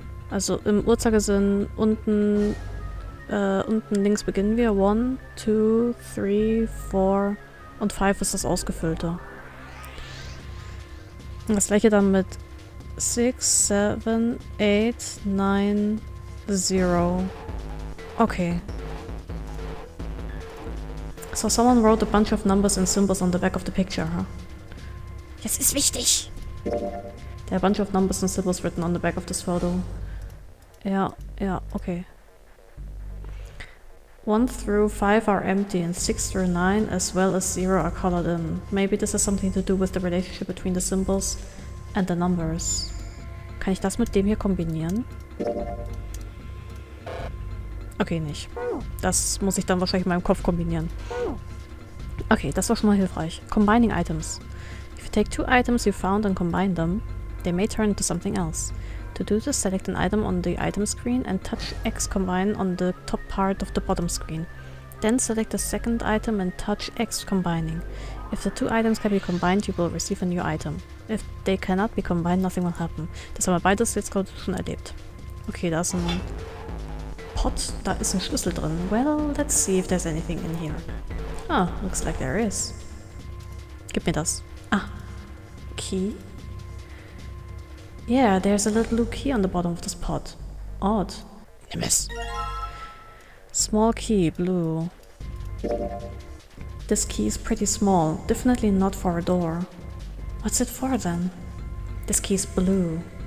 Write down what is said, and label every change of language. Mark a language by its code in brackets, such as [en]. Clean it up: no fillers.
[de] Also im Uhrzeigersinn unten links beginnen wir. 1, 2, 3, 4 und 5 ist das Ausgefüllte. Und das gleiche dann mit 6, 7, 8, 9, 0. Okay. [en] So someone wrote a bunch of numbers and symbols on the back of the picture, huh? [de] Das ist wichtig! [en] There are a bunch of numbers and symbols written on the back of this photo. [de] Ja, okay. [en] 1 through 5 are empty and 6 through 9 as well as 0 are colored in. Maybe this has something to do with the relationship between the symbols and the numbers. [de] Kann ich das mit dem hier kombinieren? Okay, nicht. Das muss ich dann wahrscheinlich in meinem Kopf kombinieren. Okay, das war schon mal hilfreich. [en] Combining items. If you take two items you found and combine them, they may turn into something else. To do this, select an item on the item screen and touch X combine on the top part of the bottom screen. Then select the second item and touch X combining. If the two items can be combined, you will receive a new item. If they cannot be combined, nothing will happen. [de] Das haben wir beides jetzt gerade schon erlebt. Okay, da ist ein Pot, da ist ein Schlüssel drin. [en] Well, let's see if there's anything in here. Ah, looks like there is. [de] Gib mir das. [en] Ah, key. Yeah, there's a little blue key on the bottom of this pot. Odd. [de] Nimm es. [en] Small key, blue. This key is pretty small, definitely not for a door. What's it for then? This key is blue.